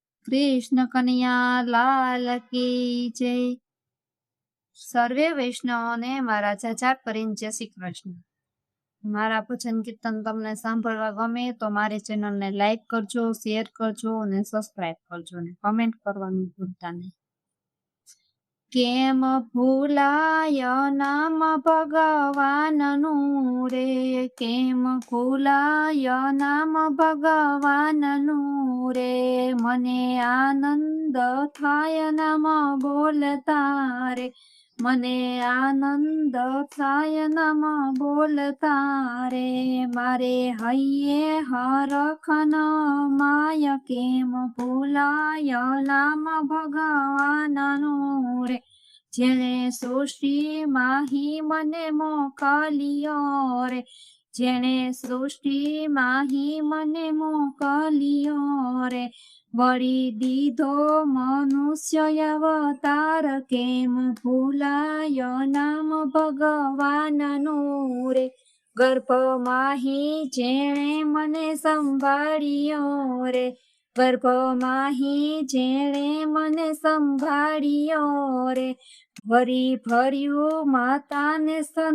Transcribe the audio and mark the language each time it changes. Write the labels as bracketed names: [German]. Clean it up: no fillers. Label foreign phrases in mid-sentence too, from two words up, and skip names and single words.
[Hindi] कृष्ण कन्हैया लाल की जय। [Gujarati] સર્વે વૈષ્ણવોને મારા જાજા કરીને જય શ્રી કૃષ્ણ। મારા ભજન કીર્તન તમને સાંભળવા ગમે તો મારી ચેનલ ને લાઇક કરજો, શેર કરજો ને સબ્સ્ક્રાઇબ કરજો ને કમેન્ટ કરવાનું ભૂલતા નહીં। કેમ ભૂલાય નામ ભગવાનનું રે, કેમ ભૂલાય નામ ભગવાનનું રે, મને આનંદ થાય નામ બોલતા રે, મને આનંદ થાય નામ બોલતા રે, મારે હઇયે હરખન માય કેમ ભૂલાય નામ ભગવાનનું રે, જેને સૃષ્ટિ માહી મને મોકલિયો રે, જેને સૃષ્ટિ માહી મને મોકલિયો રે, વળી દીધો મનુષ્ય અવતાર કેમ ભૂલાય નામ ભગવાનનું રે, ગર્ભમાહી જેણે મને સંભાળ્યો રે, ગર્ભમાહી જેણે મને સંભાળ્યો રે, ભરી ભર્યું માતાને સ્તન